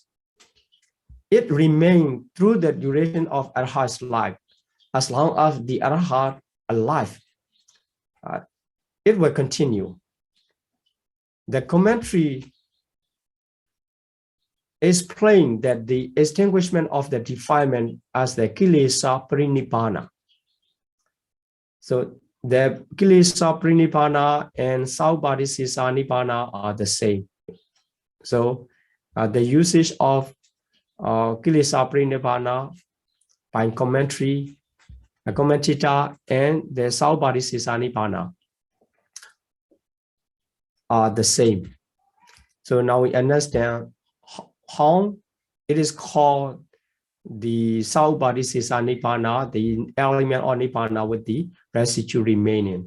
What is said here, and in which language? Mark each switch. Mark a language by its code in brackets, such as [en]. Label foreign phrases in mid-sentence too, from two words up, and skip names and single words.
[en] It remains through the duration of arahat's life. As long as the arahat alive, it will continue. The commentary explains that the extinguishment of the defilement as the [pi] kilesa parinibbāna. [en] So the [pi] kilesa parinibbāna [en] and [pi] saubhadisisa nibbāna [en] are the same. So the usage of [pi] kilesa parinibbāna [en] by commentary, a commentator, and the [pi] saubhadisisa nibbāna [en] are the same. So now we understand how it is called the [pi] saubhadisisa nibbāna, [en] the element of nibbāna with the residue remaining.